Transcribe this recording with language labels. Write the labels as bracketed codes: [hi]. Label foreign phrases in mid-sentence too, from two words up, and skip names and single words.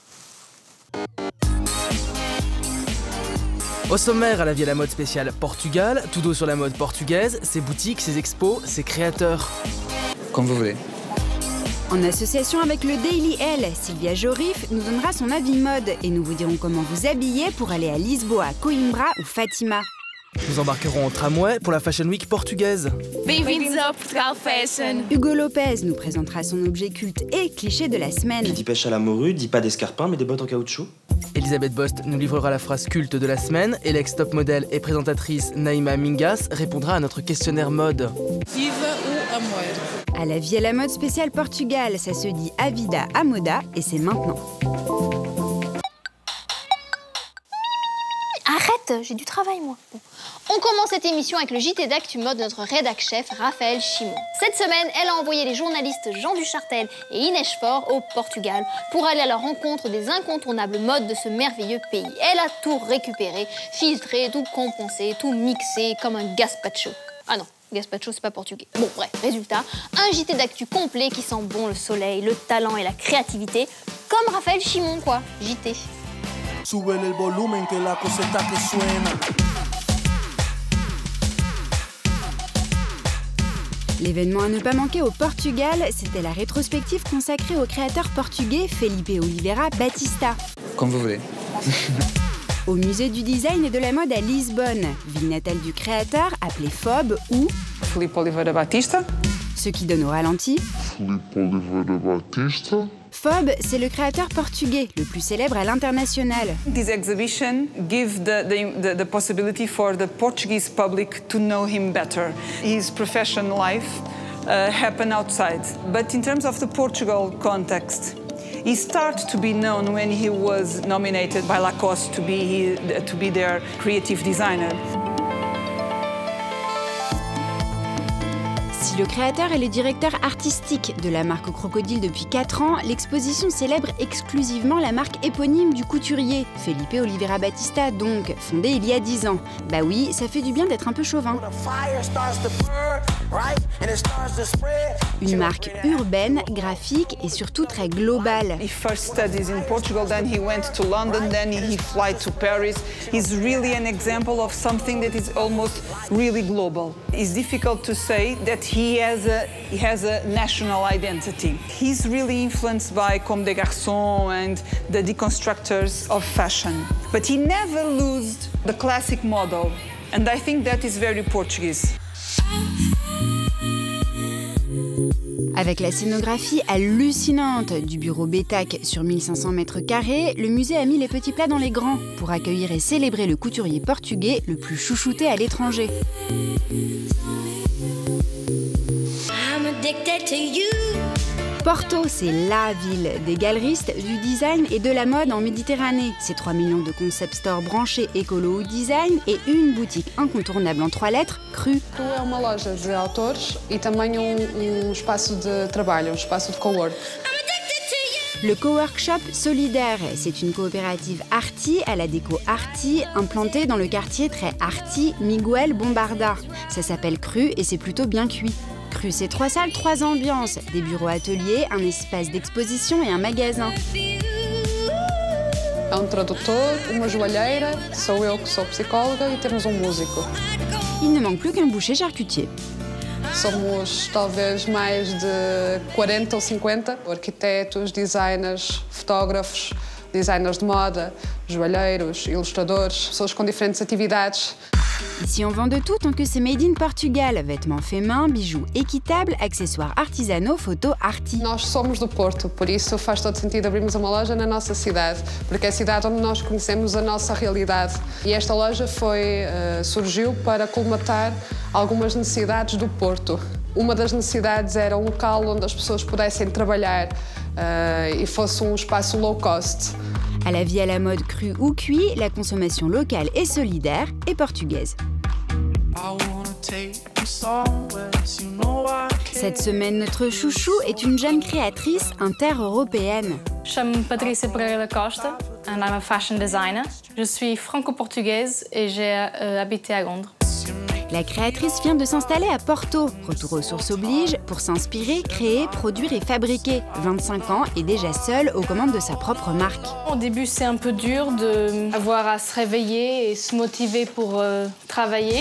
[fr] Au sommaire, à la Vie à la mode spéciale Portugal, tout dos sur la mode portugaise, ses boutiques, ses expos, ses créateurs. Comme vous voulez. En association avec le Daily L, Sylvia Jorif nous donnera son avis mode et nous vous dirons comment vous habiller pour aller à Lisboa, Coimbra ou Fatima. Nous embarquerons en tramway pour la Fashion Week portugaise. [pt] Bem-vindos ao Portugal Fashion. [fr] Hugo Lopez nous présentera son objet culte et cliché de la semaine. Qui dit pêche à la morue, dit pas d'escarpins mais des bottes en caoutchouc. Elisabeth Bost nous livrera la phrase culte de la semaine et l'ex-top modèle et présentatrice Naïma Mingas répondra à notre questionnaire mode. [pt] Viva o amor. [fr] À la Vie à la mode spéciale Portugal, ça se dit [pt] a vida a moda [fr] et c'est maintenant. Arrête, j'ai du travail moi. Bon. On commence cette émission avec le JT d'actu mode de notre rédac-chef Raphaël Chimon. Cette semaine, elle a envoyé les journalistes Jean Duchartel et Inès Faure au Portugal pour aller à la rencontre des incontournables modes de ce merveilleux pays. Elle a tout récupéré, filtré, tout compensé, tout mixé comme un gazpacho. Ah non, gazpacho c'est pas portugais. Bon bref, résultat, un JT d'actu complet qui sent bon le soleil, le talent et la créativité, comme Raphaël Chimon quoi, JT. [es] Súbele el volumen que la coseta que suena. [fr] L'événement à ne pas manquer au Portugal, c'était la rétrospective consacrée au créateur portugais Felipe Oliveira Batista. Comme vous voulez. Au musée du design et de la mode à Lisbonne, ville natale du créateur appelé FOB ou Felipe Oliveira Batista. Ce qui donne au ralenti. Felipe Oliveira Batista. FOB, c'est le créateur portugais le plus célèbre à l'international. [en] This exhibition gives the possibility for the Portuguese public to know him better. His professional life happened outside, but in terms of the Portugal context, he started to be known when he was nominated by Lacoste to be their creative designer. Si le créateur est le directeur artistique de la marque Crocodile depuis 4 ans, l'exposition célèbre exclusivement la marque éponyme du couturier, Felipe Oliveira Batista donc, fondée il y a 10 ans. Bah oui, ça fait du bien d'être un peu chauvin. Une marque urbaine, graphique et surtout très globale. He first studies in Portugal, then he went to London, then he flew to Paris. He's really an example of something that is almost really global. It's difficult to say that he has a national identity. He's really influenced by Comme des Garçons and the deconstructors of fashion. But he never lost the classic model, and I think that is very Portuguese. [fr] Avec la scénographie hallucinante du bureau Bétac sur 1500 mètres carrés, le musée a mis les petits plats dans les grands pour accueillir et célébrer le couturier portugais le plus chouchouté à l'étranger. Porto, c'est la ville des galeristes, du design et de la mode en Méditerranée. C'est 3 millions de [en] concept stores [fr] branchés écolo ou design et une boutique incontournable en 3 lettres, Cru. [pt] Tu é uma loja de autores e também espaço de trabalho, espaço de cowork. [fr] Le coworkshop solidaire, c'est une coopérative arty à la déco arty, implantée dans le quartier très arty Miguel Bombarda. Ça s'appelle Cru et c'est plutôt bien cuit. Cru, c'est 3 salles, 3 ambiances, des bureaux-ateliers, un espace d'exposition et un magasin. [pt] Há tradutor, uma joalheira, sou eu que sou psicóloga e temos músico. [fr] Il ne manque plus qu'un boucher charcutier. [pt] Somos talvez mais de 40 ou 50 arquitetos, designers, fotógrafos, designers de moda, joalheiros, ilustradores, pessoas com diferentes atividades. [fr] Ici, on vend de tout tant que c'est [en] made in Portugal. [fr] Vêtements faits main, bijoux équitables, accessoires artisanaux, photos arty. [pt] Nós somos do Porto, por isso faz todo sentido abrirmos uma loja na nossa cidade, porque é a cidade onde nós conhecemos a nossa realidade. E esta loja surgiu para colmatar algumas necessidades do Porto. Uma das necessidades era um local onde as pessoas pudessem trabalhar e fosse espaço [en] low cost. [fr] À la vie à la mode crue ou cuit, la consommation locale et solidaire est portugaise. Cette semaine, notre chouchou est une jeune créatrice inter-européenne. [en] Chamo-me Patrícia Pereira Costa and I'm a fashion designer. [fr] Je suis franco-portugaise et j'ai habité à Londres. La créatrice vient de s'installer à Porto. Retour aux sources oblige pour s'inspirer, créer, produire et fabriquer. 25 ans et déjà seule aux commandes de sa propre marque. Au début, c'est un peu dur d'avoir à se réveiller et se motiver pour travailler.